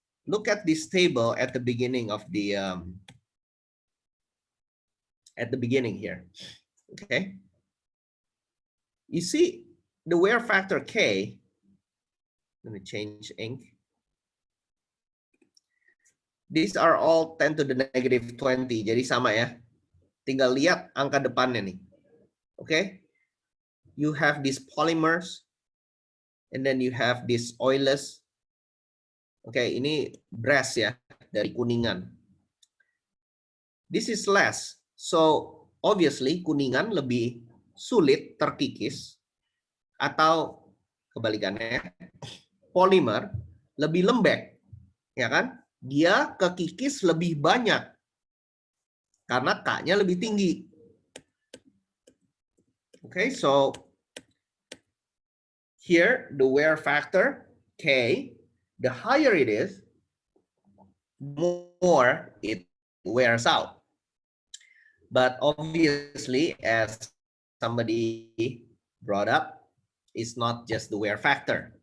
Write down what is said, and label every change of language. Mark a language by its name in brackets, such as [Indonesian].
[English] Look at this table at the beginning of the beginning here. Okay, you see the wear factor K. Let me change ink. These are all 10 to the negative 20. [Indonesian] Jadi sama ya. Tinggal lihat angka depannya nih. [English] Okay, you have these polymers, and then you have this oilless. [Indonesian] Okay, ini brass ya, dari kuningan. [English] This is less, so obviously [Indonesian] kuningan lebih sulit terkikis, atau kebalikannya, polimer lebih lembek, ya kan? Dia kekikis lebih banyak karena K-nya lebih tinggi. [English] Okay, so here the wear factor K, the higher it is, more it wears out. But obviously, as somebody brought up, it's not just the wear factor.